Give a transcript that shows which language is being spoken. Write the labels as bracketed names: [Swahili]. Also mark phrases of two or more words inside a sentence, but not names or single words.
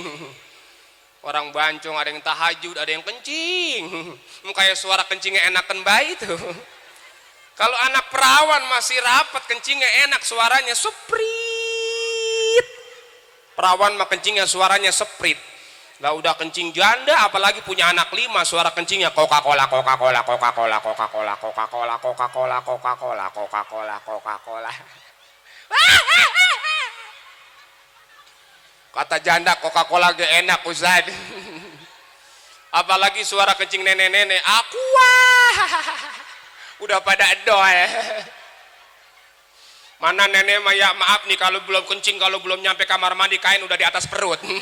[Indonesian] Orang Bancong ada yang tahajud, ada yang kencing. Kayak suara kencingnya enakan bayi tuh. Kalau anak perawan masih rapat, kencingnya enak, suaranya seprit. Perawan mah kencingnya suaranya seprit. Lah udah kencing janda, apalagi punya anak 5, suara kencingnya Coca-Cola, Coca-Cola, Coca-Cola, Coca-Cola, Coca-Cola, Coca-Cola, Coca-Cola, Coca-Cola, Coca-Cola. Kata janda Coca-Cola gak enak Ustaz. Apalagi suara kencing nenek-nenek, Aqua. Udah pada doa. Mana nenek mah ya maaf nih kalau belum kencing, kalau belum nyampe kamar mandi kain udah di atas perut.